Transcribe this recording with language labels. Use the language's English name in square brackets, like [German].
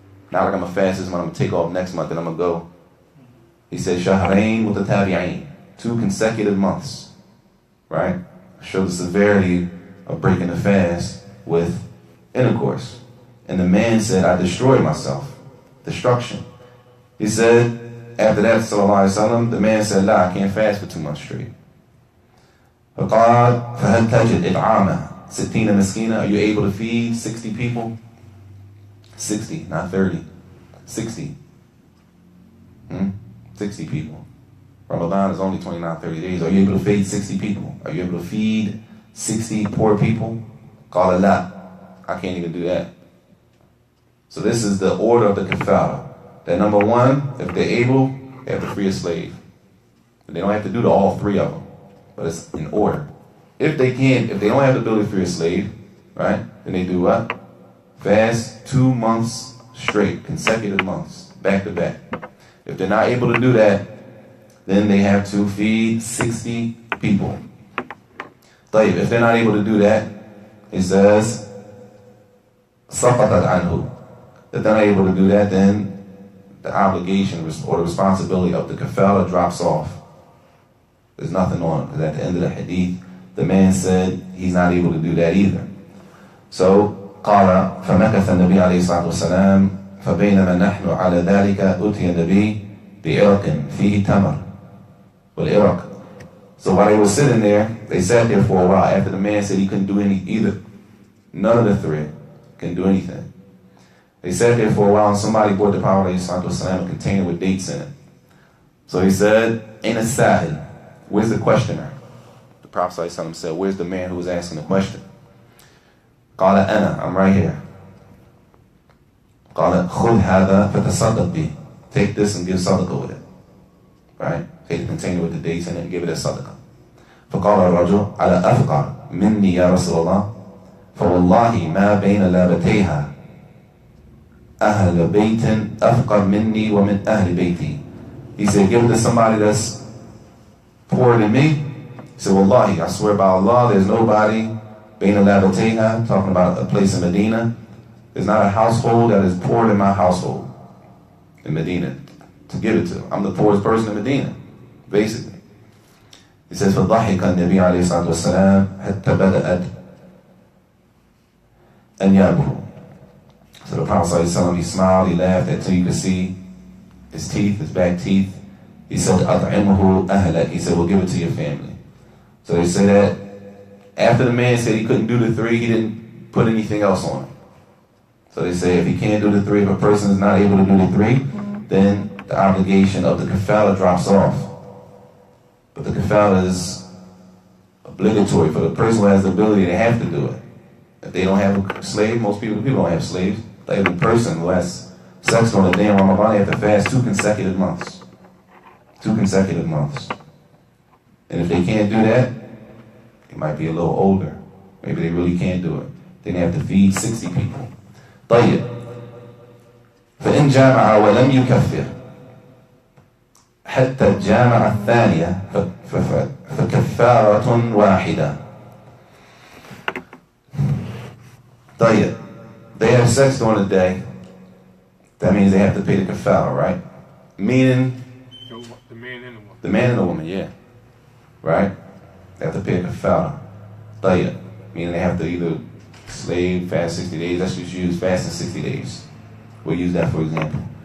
[English] Not like I'm going to fast this month, I'm going to take off next month, and I'm going to go. He said, Shahrain mutatabi'ain, 2 consecutive months. Right? Shows the severity of breaking the fast with intercourse. And the man said, I destroyed myself. Destruction. He said, after that, sallallahu alayhi wa sallam, the man said, La, I can't fast for 2 months straight. [Arabic] فقال فهل تجد إطعامة 60 مسكينة? [English] Are you able to feed 60 people? 60, not 30. 60. 60 people. Ramadan is only 29, 30 days. Are you able to feed 60 people? Are you able to feed 60 poor people? Qala la. I can't even do that. So this is the order of the kafara. That number 1, if they're able, they have to free a slave. They don't have to do all 3 of them. But it's in order. If they can't, if they don't have the ability to free a slave, right, then they do what? Fast 2 months straight, consecutive months, back to back. If they're not able to do that, then they have to feed 60 people. If they're not able to do that, it says, [Arabic] سَقَطَتْ عَنْهُ. [English] If they're not able to do that, then the obligation or the responsibility of the kafara drops off. There's nothing on it. Because at the end of the hadith, the man said he's not able to do that either. [Arabic] So, قال فمكث النبي عليه الصلاة والسلام فبينما نحن على ذلك أتي النبي بعرق فيه تمر والعرق. [English] So while they were sitting there, they sat there for a while. After the man said he couldn't do either, none of the 3 can do anything. They sat there for a while, and somebody brought the Prophet ﷺ a container with dates in it. So he said, "Aina as-sa'il? Where's the questioner?" The Prophet ﷺ said, "Where's the man who was asking the question?" [Arabic] قال أنا, [English] I'm right here. [Arabic] قال خذ هذا فتصدق به. [English] Take this and give sadaqah with it. Right? Take the container with the dates in it and give it as sadaqah. [Arabic] فقال الرجل على أفقر مني يا رسول الله فوالله ما بين لابتيها أهل بيت أفقر مني ومن أهل بيتي. [English] He said, give it to somebody that's poorer than me. He said, Wallahi, I swear by Allah, there's nobody, Bain al-Labateha, talking about a place in Medina, there's not a household that is poorer than my household in Medina to give it to. I'm the poorest person in Medina, basically. He says, [Arabic] فَضَحِكَ النَّبِيُّ عَلَيْهِ الصَّلَاةُ وَالسَّلَامُ حَتَّى بَدَأَتْ أَنْيَابُهُ. [English] So the Prophet ﷺ, he smiled, he laughed until you could see his teeth, his back teeth. He said, [Arabic] أَطْعِمْهُ أَهْلَكَ. [English] He said, well, give it to your family. So they say that after the man said he couldn't do the 3, he didn't put anything else on it. So they say if he can't do the 3, if a person is not able to do the 3, then the obligation of the kafala drops off. But the kafala is obligatory for the person who has the ability, they have to do it. If they don't have a slave, most people don't have slaves. Like the person who has sex on a day in Ramadan, they have to fast 2 consecutive months. 2 consecutive months. And if they can't do that, they might be a little older. Maybe they really can't do it. Then they have to feed 60 people. [Arabic] طيب. فإن جامع ولم يكفر حتى الجامع الثانية فكفارة واحدة. طيب. [English] They have sex during the day. That means they have to pay the kafara, right? Meaning the man and the woman. The man and the woman, yeah. Right? They have to pay a kafara. [Arabic] طيب. [English] Meaning they have to either slave, fast 60 days. Let's just use fasting 60 days. We'll use that for example.